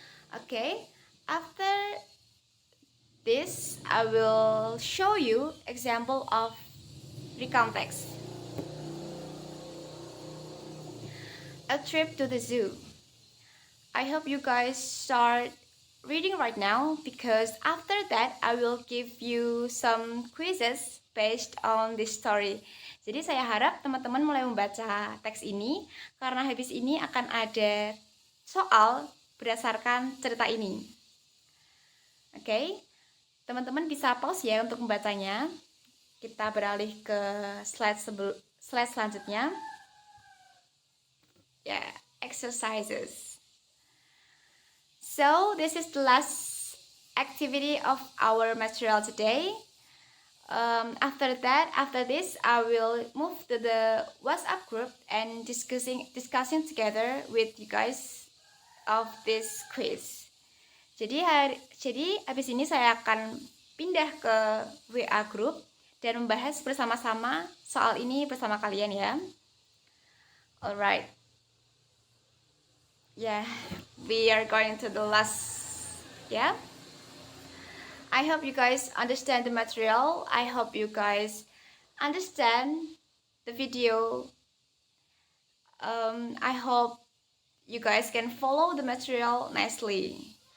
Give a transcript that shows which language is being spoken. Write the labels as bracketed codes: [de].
[en] Okay, after this, I will show you example of recount text. a trip to the zoo. I hope you guys start reading right now because after that I will give you some quizzes based on this story. [id] Jadi saya harap teman-teman mulai membaca teks ini karena habis ini akan ada soal berdasarkan cerita ini. Oke, teman-teman bisa pause ya untuk membacanya. Kita beralih ke slide selanjutnya. [en] Ya, exercises. So this is the last activity of our material today. After this, I will move to the WhatsApp group and discussing together with you guys of this quiz. [id] Jadi habis ini saya akan pindah ke WA group dan membahas bersama-sama soal ini bersama kalian ya. [en] Alright. Yeah, we are going to the last. Yeah. I hope you guys understand the material. I hope you guys understand the video. I hope you guys can follow the material nicely.